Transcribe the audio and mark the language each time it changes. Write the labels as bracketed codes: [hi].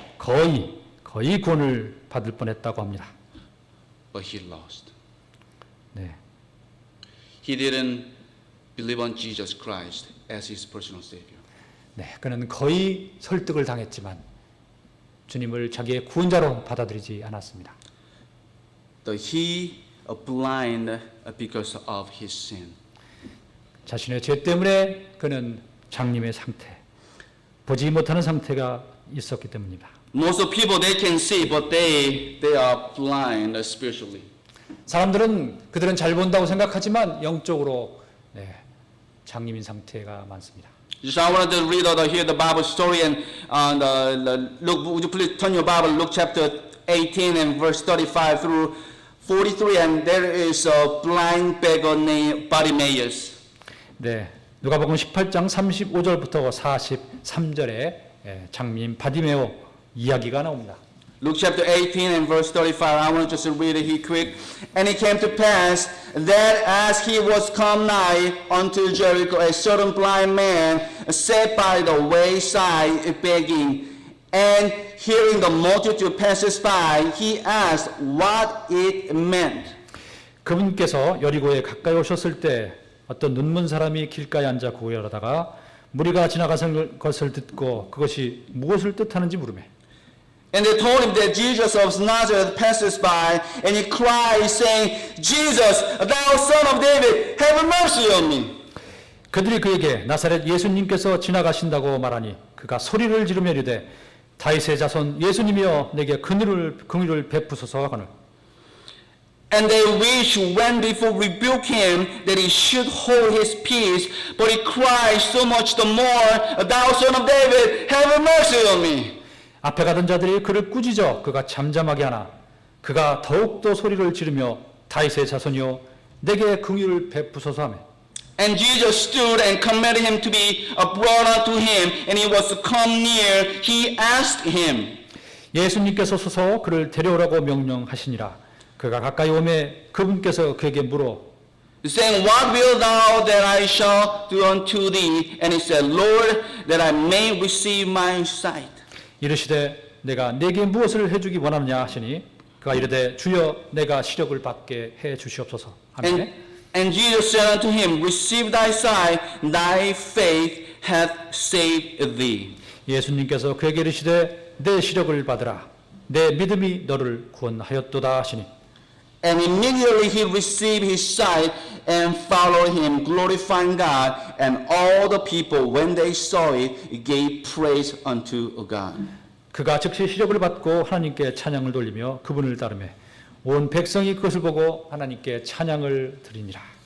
[ko] 거의 구원을 받을 뻔했다고 합니다. [en] But he lost. 네, He didn't believe on Jesus Christ as his personal savior. [ko] 네, 그는 거의 설득을 당했지만 주님을 자기의 구원자로 받아들이지 않았습니다. [en] He blind because of his sin. [ko] 자신의 죄 때문에 그는 장님의 상태, 보지 못하는 상태가 있었기 때문입니다. [en] Most of people, they can see, but they are blind spiritually. [ko] 그들은 잘 본다고 생각하지만 영적으로 장님인 상태가 많습니다. [en] So I wanted to read here the Bible story and Luke. Would you please turn your Bible, Luke chapter 18 and verse 35 through 43, and there is a blind beggar named Bartimaeus. [ko] 네, 누가복음 18장 35절부터 43절에 장님 바디메오 이야기가 나옵니다. [en] Luke chapter 18 and verse 35, I want to just read it here quick. And it came to pass that as he was come nigh unto Jericho, a certain blind man sat by the wayside begging. And hearing the multitude passes by, he asked what it meant. [ko] 그분께서 여리고에 가까이 오셨을 때 어떤 눈먼 사람이 길가에 앉아 구걸하다가 무리가 지나가는 것을 듣고 그것이 무엇을 뜻하는지 물으매. [en] And they told him that Jesus of Nazareth passes by, and he cried, saying, Jesus, thou son of David, have mercy on me. [ko] 그들이 그에게 나사렛 예수님께서 지나가신다고 말하니 그가 소리를 지르며 이르되 다윗의 자손 예수님이여 내게 긍휼을 베푸소서 하거늘. [en] And they which went before rebuked him that he should hold his peace, but he cried so much the more, thou son of David, have mercy on me. [ko] 앞에 가던 자들이 그를 꾸짖어 그가 잠잠하게 하나 그가 더욱더 소리를 지르며 다윗의 자손이여 내게 긍휼을 베푸소서 하며. [en] And Jesus stood and commanded him to be brought unto him, and he was come near. He asked him. [ko] 예수님께서 서서 그를 데려오라고 명령하시니라. 그가 가까이 오매 그분께서 그에게 물어 [en] saying, What wilt thou that I shall do unto thee? And he said, Lord, that I may receive my sight. [ko] 이르시되 내가 내게 무엇을 해주기 원하느냐 하시니 그가 이르되 주여 내가 시력을 받게 해 주시옵소서 하매. [en] And Jesus said unto him, Receive thy sight, thy faith hath saved thee. [ko] 예수님께서 그에게 이르시되 내 시력을 받으라 내 믿음이 너를 구원하였도다 하시니. [en] And immediately he received his sight and followed him, glorifying God. And all the people, when they saw it, gave praise unto God. [ko] 그가 즉시 시력을 받고 하나님께 찬양을 돌리며 그분을 따르매 온 백성이 그것을 보고 하나님께 찬양을 드리니라.